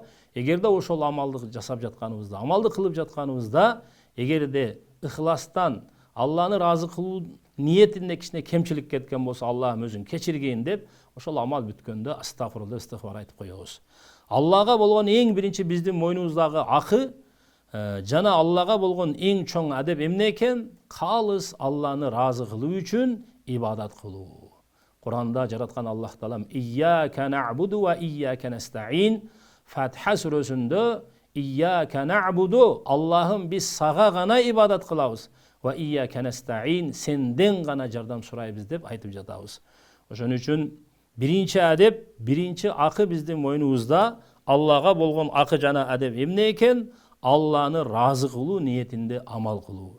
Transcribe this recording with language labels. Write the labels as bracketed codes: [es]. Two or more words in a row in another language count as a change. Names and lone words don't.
[ky] Эгерде ошол амалды жасап жатканыбызда, амалды кылып жатканыбызда, эгерде ихластан Алланы разы кылуу ниетинде кичине кемчилик кеткен болсо, Аллахым өзүн кечиргейин деп, ошол амал бүткөндө астагфируллах, истигфар айтып коебуз. Аллага болгон эң биринчи биздин мойнубуздагы акы жана Аллага болгон эң чоң адеп эмне экен? Калыс Алланы разы кылуу үчүн ибадат кылуу. Куранда жараткан Аллах Таалам [ar] إياك نعبد وإياك نستعين. [ky] Фатиха сүрөсүндө [ar] إياك نعبد, [ky] Аллахым, биз сага гана ибадат кылабыз, [ar] وإياك نستعين, [ky] сенден гана жардам сурайбыз деп айтып жатабыз. Ошон үчүн биринчи адеп, биринчи акы биздин мойнубузда. Аллага болгон акы жана адеп эмне экен? Алланы разы кылуу ниетинде амал кылуу.